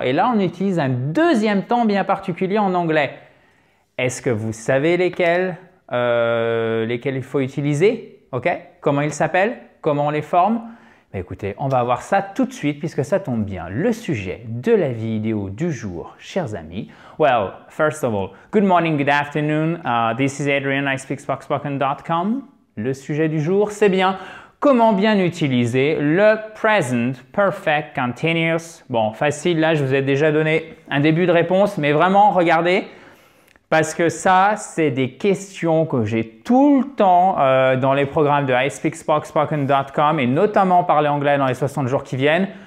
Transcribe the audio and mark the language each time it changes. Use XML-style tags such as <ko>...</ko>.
<fr>Et là, on utilise un deuxième temps bien particulier en anglais. Est-ce que vous savez lesquels il faut utiliser? Ok? Comment ils s'appellent? Comment on les forme? Ben écoutez, on va voir ça tout de suite puisque ça tombe bien. Le sujet de la vidéo du jour, chers amis.</fr> <en>Well, first of all, good morning, good afternoon. This is Adrian, I speak spoken.com.</en> <fr>Le sujet du jour, c'est bien comment bien utiliser le present perfect continuous. Bon, facile, là, je vous ai déjà donné un début de réponse, mais vraiment, regardez. Parce que ça, c'est des questions que j'ai tout le temps dans les programmes de ispeakspoken.com et notamment parler anglais dans les 60 jours qui viennent.</fr>